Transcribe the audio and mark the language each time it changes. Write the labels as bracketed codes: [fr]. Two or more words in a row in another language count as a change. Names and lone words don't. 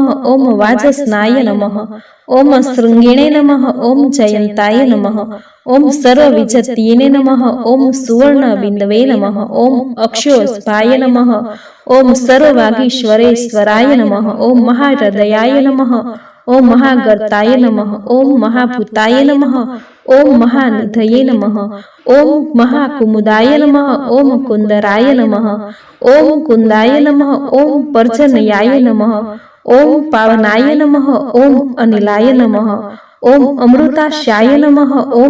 [sa] ओम वाजस्नाय नमः। ओम शृंगिणे नमः। ओम जयंताय नमः। ओम सर्वविजत्ये नमः। ओम सुवर्णबिंदवे नमः। ओम अक्षोस्पाय नमः। ओम सर्ववागीश्वरेश्वराय नमः। ओम महाहृदयाय नमः। ઓમ મહાગર્તાય નમઃ, ઓમ મહાભૂતાય નમઃ, ઓમ મહાનિધયે નમઃ, ઓમ મહાકુમુદાય નમઃ, ઓમ કુંદરાય નમઃ, ઓમ કુંદાય નમઃ, ઓમ પર્જન્યાય નમઃ, ઓમ પાવનાય નમઃ, ઓમ અનિલાય નમઃ, ઓમ અમૃતાશાય નમઃ, ઓમ